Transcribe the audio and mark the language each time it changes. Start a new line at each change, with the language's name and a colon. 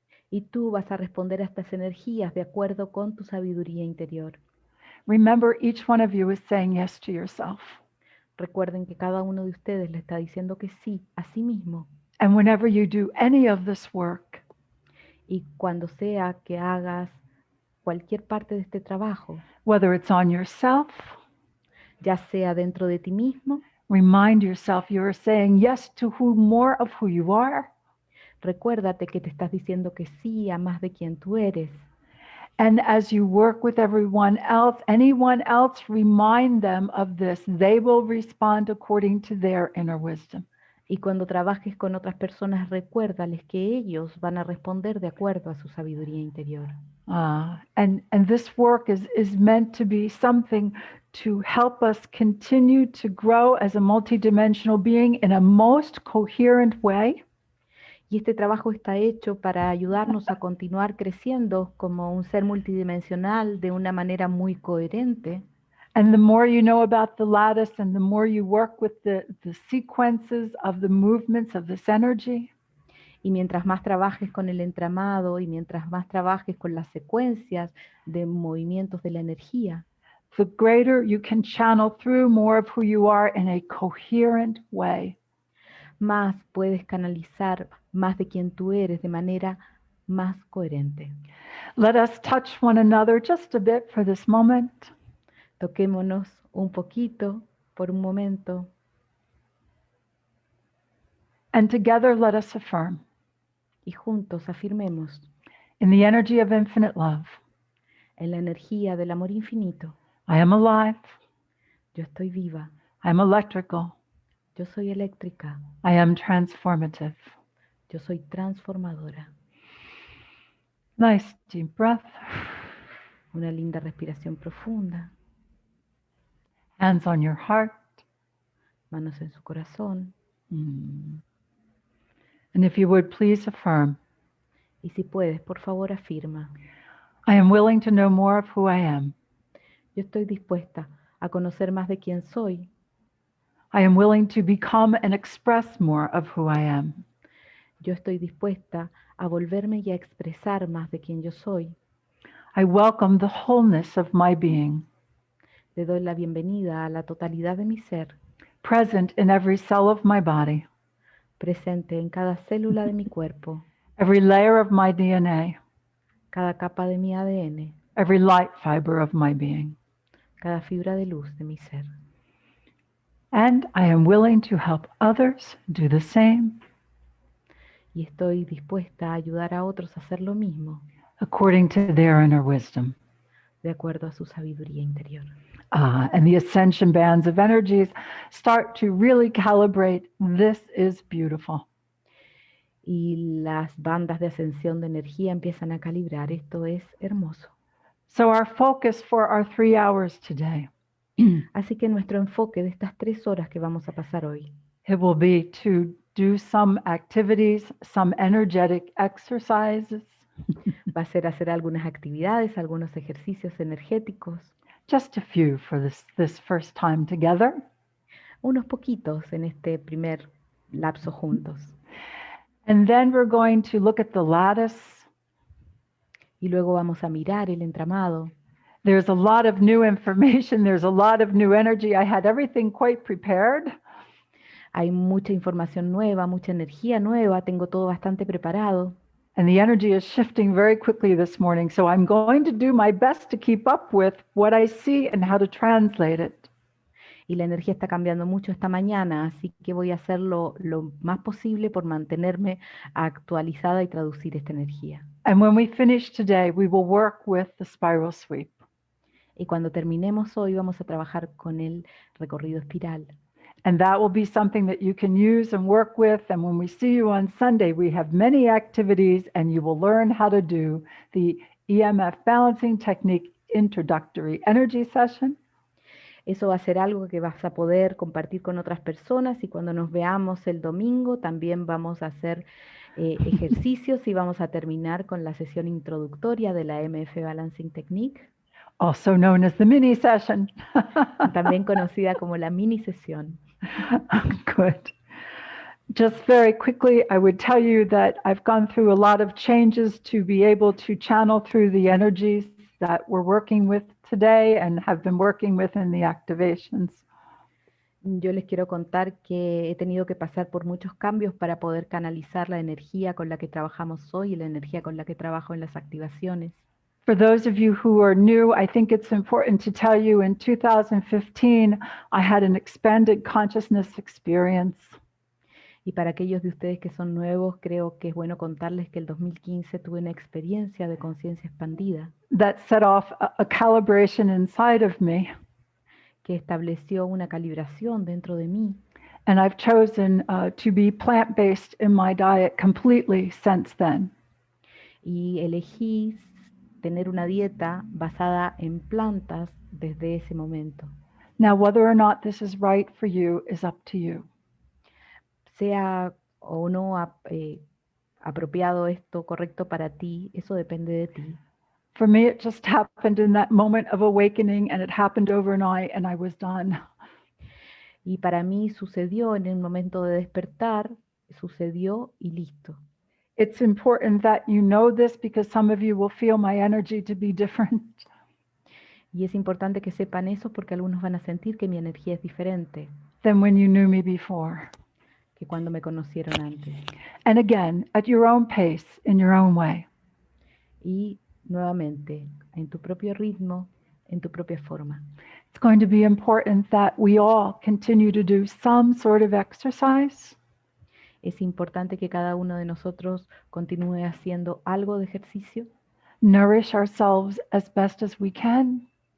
Spanish: Y tú vas a responder a estas energías de acuerdo con tu sabiduría interior.
English: Remember, each one of you is saying yes to yourself.
Spanish: Recuerden que cada uno de ustedes le está diciendo que sí a sí mismo.
English: And whenever you do any of this work,
Spanish: y cuando sea que hagas cualquier parte de este trabajo,
English: whether it's on yourself,
Spanish: ya sea dentro de ti mismo,
English: remind yourself you are saying yes to more of who you are.
Spanish: Recuérdate que te estás diciendo que sí a más de quien tú eres.
English: And as you work with anyone else, remind them of this. They will respond according to their inner wisdom.
Spanish: Y cuando trabajes con otras personas, recuérdales que ellos van a responder de acuerdo a su sabiduría interior.
English: And this work is meant to be something to help us continue to grow as a multidimensional being in a most coherent way.
Spanish: Y este trabajo está hecho para ayudarnos a continuar creciendo como un ser multidimensional de una manera muy coherente.
English: And the more you know about the lattice and the more you work with the sequences of the movements of this energy,
Spanish: y mientras más trabajes con el entramado y mientras más trabajes con las secuencias de movimientos de la energía,
English: the greater you can channel through more of who you are in a coherent way.
Spanish: Más puedes canalizar más de quien tú eres de manera más coherente.
English: Let us touch one another just a bit for this moment.
Spanish: Toquémonos un poquito por un momento.
English: And together let us affirm.
Spanish: Y juntos afirmemos.
English: In the energy of infinite love.
Spanish: En la energía del amor infinito.
English: I am alive.
Spanish: Yo estoy viva.
English: I am electrical.
Spanish: Yo soy eléctrica.
English: I am transformative.
Spanish: Yo soy transformadora.
English: Nice deep breath.
Spanish: Una linda respiración profunda.
English: Hands on your heart.
Spanish: Manos en su corazón.
English: And if you would please affirm.
Spanish: Y si puedes, por favor, afirma.
English: I am willing to know more of who I am.
Spanish: Yo estoy dispuesta a conocer más de quién soy.
English: I am willing to become and express more of who I am.
Spanish: Yo estoy dispuesta a volverme y a expresar más de quién yo soy.
English: I welcome the wholeness of my being.
Spanish: Le doy la bienvenida a la totalidad de mi ser.
English: Present in every cell of my body.
Spanish: Presente en cada célula de mi cuerpo.
English: Every layer of my DNA.
Spanish: Cada capa de mi ADN.
English: Every light fiber of my being.
Spanish: Cada fibra de luz de mi ser.
English: And I am willing to help others do the same.
Spanish: Y estoy dispuesta a ayudar a otros a hacer lo mismo.
English: According to their inner wisdom.
Spanish: de acuerdo a su sabiduría interior.
English: And the ascension bands of energies start to really calibrate. This is beautiful.
Spanish: Y las bandas de ascensión de energía empiezan a calibrar. Esto es hermoso.
English: So our focus for our 3 hours today,
Spanish: Así que nuestro enfoque de estas 3 horas que vamos a pasar hoy
English: it will be to do some activities, some energetic exercises,
Spanish: va a ser hacer algunas actividades, algunos ejercicios energéticos,
English: just a few for this first time together.
Spanish: unos poquitos en este primer lapso juntos.
English: And then we're going to look at the lattice.
Spanish: Y luego vamos a mirar el entramado.
English: There's a lot of new information. There's a lot of new energy. I had everything quite prepared.
Spanish: Hay mucha información nueva, mucha energía nueva, tengo todo bastante preparado.
English: And the energy is shifting very quickly this morning. So I'm going to do my best to keep up with what I see and how to translate it.
Spanish: Y la energía está cambiando mucho esta mañana, así que voy a hacerlo lo más posible por mantenerme actualizada y traducir esta energía.
English: And when we finish today, we will work with the spiral sweep.
Spanish: Y cuando terminemos hoy vamos a trabajar con el recorrido espiral.
English: And that will be something that you can use and work with. And when we see you on Sunday, we have many activities and you will learn how to do the EMF balancing technique introductory energy session.
Spanish: Eso va a ser algo que vas a poder compartir con otras personas y cuando nos veamos el domingo también vamos a hacer ejercicios y vamos a terminar con la sesión introductoria de la EMF Balancing Technique,
English: Also known as the mini session.
Spanish: también conocida como la mini sesión.
English: Good. Just very quickly, I would tell you that I've gone through a lot of changes to be able to channel through the energies that we're working with today and have been working with in the activations.
Spanish: Yo les quiero contar que he tenido que pasar por muchos cambios para poder canalizar la energía con la que trabajamos hoy y la energía con la que trabajo en las activaciones.
English: For those of you who are new, I think it's important to tell you in 2015, I had an expanded consciousness experience.
Spanish: Y para aquellos de ustedes que son nuevos, creo que es bueno contarles que el 2015 tuve una experiencia de conciencia expandida
English: That set off a calibration inside of me.
Spanish: que estableció una calibración dentro de mí.
English: And I've chosen to be plant-based in my diet completely since then.
Spanish: Y elegí tener una dieta basada en plantas desde ese momento.
English: Now, whether or not this is right for you is up to you.
Spanish: Sea o no apropiado esto, correcto para ti, eso depende de ti.
English: For me, it just happened in that moment of awakening, and it happened overnight, and I was done.
Spanish: Y para mí sucedió en el momento de despertar, sucedió y listo.
English: It's important that you know this because some of you will feel my energy to be different.
Spanish: Y es importante que sepan eso porque algunos van a sentir que mi energía es diferente
English: Than when you knew me before.
Spanish: que cuando me conocieron antes.
English: And again, at your own pace, in your own way.
Spanish: Y nuevamente, en tu propio ritmo, en tu propia forma.
English: It's going to be important that we all continue to do some sort of exercise.
Spanish: Es importante que cada uno de nosotros continúe haciendo algo de ejercicio,
English: Nourish ourselves as best as we can.